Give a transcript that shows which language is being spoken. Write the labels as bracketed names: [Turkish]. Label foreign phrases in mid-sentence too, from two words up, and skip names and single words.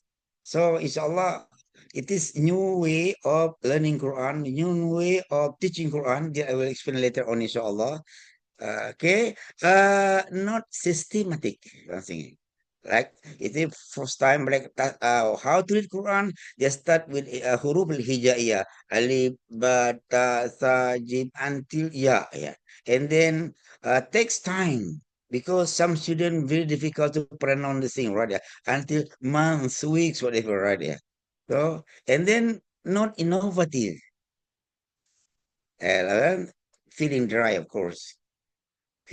[English] So, inshallah, it is new way of learning Quran, new way of teaching Quran. That I will explain later on, inshallah. Okay, not systematic. Nothing. Like it is first time like how to read Quran. They start with [Arabic] حروف الهجائية, [English] alif, ba, ta, sa, jim until ya, yeah. And then takes time because some student very difficult to pronounce the thing, right? Yeah. Until months, weeks, whatever, right? Yeah. So and then not innovative, feeling dry, of course.